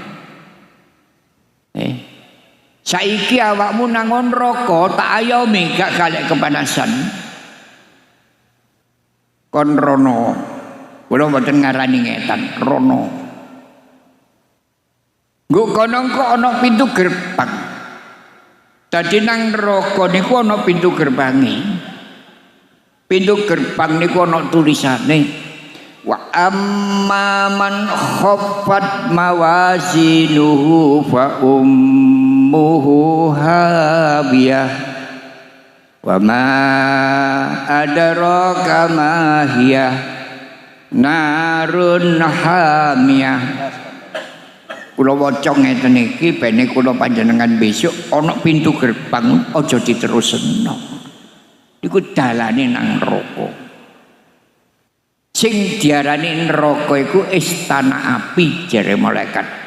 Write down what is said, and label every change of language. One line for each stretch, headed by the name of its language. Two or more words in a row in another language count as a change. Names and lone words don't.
Javanese: saiki awakmu nang neraka tak ayomi gak galek kepanasan kon rono kula mboten ngarani ngetan rono nggo kono kok ana pintu gerbang dadi nang neraka niku ana pintu gerbange pintu gerbang niku ana tulisane
Arabic: وأما من خفت موازينه فأمه هاوية وما أدراك ما هيه نار حامية.
Javanese: Kula waca ngeten iki bene kula panjenengan besok ana pintu gerbang aja diterusno iku dalane nang neraka. Sing diarani neraka iku istana api jare malaikat.